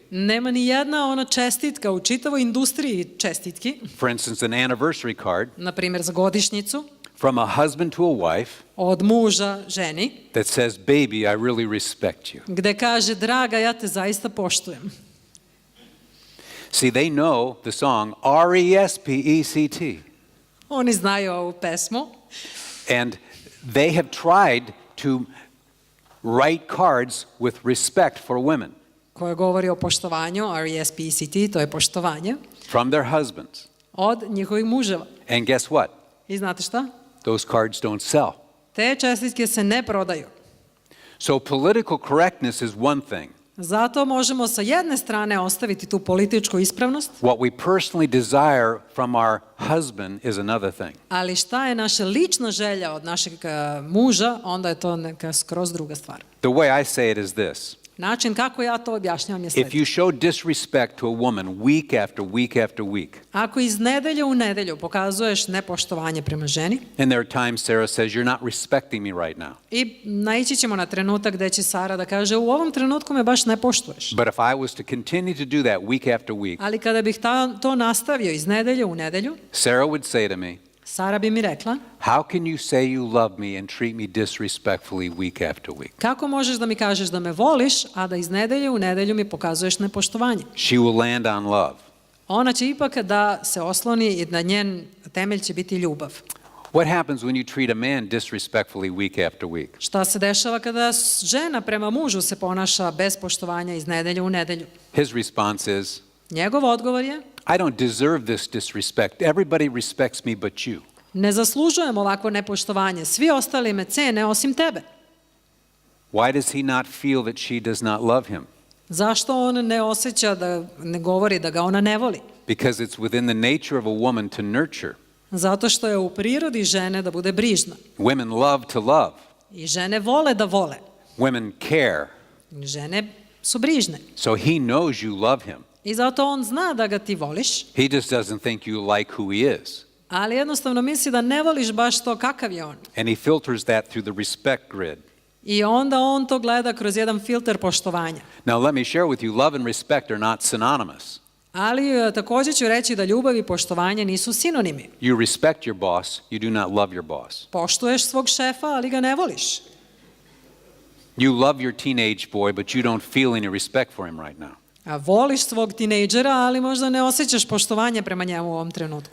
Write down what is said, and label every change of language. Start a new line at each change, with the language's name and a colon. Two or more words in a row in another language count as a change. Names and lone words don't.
Bosnian: Nema ni jedna ona čestitka u čitavoj industriji čestitki,
English: for instance, an anniversary card
Bosnian: na primjer za godišnjicu,
English: from a husband to a wife
Bosnian: od muža ženi,
English: that says, baby, I really respect you.
Bosnian: gde kaže draga, ja te zaista poštujem.
English: See, they know the song R-E-S-P-E-C-T.
Bosnian: Oni znaju ovu pesmu
English: And they have tried to write cards with respect for women
Bosnian: koja govori o poštovanju, R-E-S-P-E-C-T, to je poštovanje,
English: from their husbands.
Bosnian: od njihovih muževa.
English: And guess what?
Bosnian: I znate šta?
English: Those cards don't sell.
Bosnian: Te čestitke se ne prodaju.
English: So political correctness is one thing.
Bosnian: Zato možemo sa jedne strane ostaviti tu političku ispravnost,
English: What we personally desire from our husband is another thing.
Bosnian: ali šta je naša lična želja od našeg muža, onda je to neka skroz druga stvar.
English: The way I say it is this.
Bosnian: Način kako ja to objašnjavam je
English: If
Bosnian: sljedeći.
English: you show disrespect to a woman week after week after week,
Bosnian: Ako iz nedelje u nedelju pokazuješ nepoštovanje prema ženi,
English: and there are times Sarah says, you're not respecting me right now.
Bosnian: i naići ćemo na trenutak gde će Sara da kaže u ovom trenutku me baš ne poštuješ.
English: But if I was to continue to do that week after week,
Bosnian: Ali kada bih to nastavio iz nedelje u nedelju,
English: Sarah would say to me,
Bosnian: Sara bi mi rekla,
English: how can you say you love me and treat me disrespectfully week after week?
Bosnian: kako možeš da mi kažeš da me voliš, a da iz nedelje u nedelju mi pokazuješ nepoštovanje?
English: She will land on love.
Bosnian: Ona će ipak da se osloni i da njen temelj će biti ljubav.
English: What happens when you treat a man disrespectfully week after week?
Bosnian: Šta se dešava kada žena prema mužu se ponaša bez poštovanja iz nedelje u nedelju?
English: His response is,
Bosnian: Njegov odgovor je,
English: I don't deserve this disrespect. Everybody respects me but you.
Bosnian: ne zaslužujem ovako nepoštovanje, svi ostali me cene osim tebe.
English: Why does he not feel that she does not love him?
Bosnian: Zašto on ne osjeća, da ne govori da ga ona ne voli?
English: Because it's within the nature of a woman to nurture.
Bosnian: Zato što je u prirodi žene da bude brižna.
English: Women love to love.
Bosnian: I žene vole da vole.
English: Women care.
Bosnian: Žene su brižne.
English: So he knows you love him.
Bosnian: I zato on zna da ga ti voliš,
English: He just doesn't think you like who he is.
Bosnian: ali jednostavno misli da ne voliš baš to kakav je on.
English: And he filters that through the respect grid.
Bosnian: I onda on to gleda kroz jedan filter poštovanja.
English: Now let me share with you, love and respect are not synonymous.
Bosnian: Ali također ću reći da ljubav i poštovanje nisu sinonimi.
English: You respect your boss, you do not love your boss.
Bosnian: Poštuješ svog šefa, ali ga ne voliš.
English: You love your teenage boy, but you don't feel any respect for him right now.
Bosnian: A voliš svog tinejdžera, ali možda ne osjećaš poštovanje prema njemu u ovom trenutku.